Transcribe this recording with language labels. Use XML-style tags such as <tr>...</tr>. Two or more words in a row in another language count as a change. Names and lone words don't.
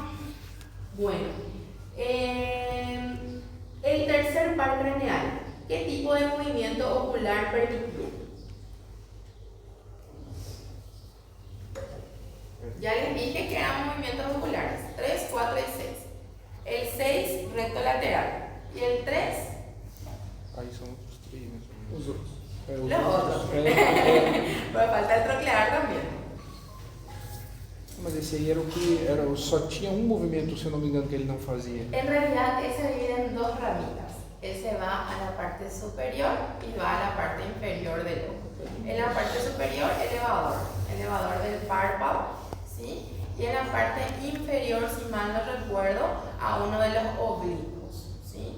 <es>Bueno, el tercer par craneal, ¿qué tipo de movimiento ocular permitía? Ya les dije que eran movimientos oculares, 3, 4 y 6. El 6, recto lateral. Y el 3,</es> <pt>Aí são os três, né? Os outros.</pt> <es>los otros. Pero falta el troclear también.</es> <pt>Mas esse aí era o que só tinha um movimento, se eu não me engano, que ele não fazia.</pt> <es>En realidad, ese divide en dos ramitas. Ese va a la parte superior y va a la parte inferior del ojo. En la parte superior, elevador del párpado, ¿sí? Y en la parte inferior, si mal no recuerdo, a uno de los oblicuos, ¿sí?</es>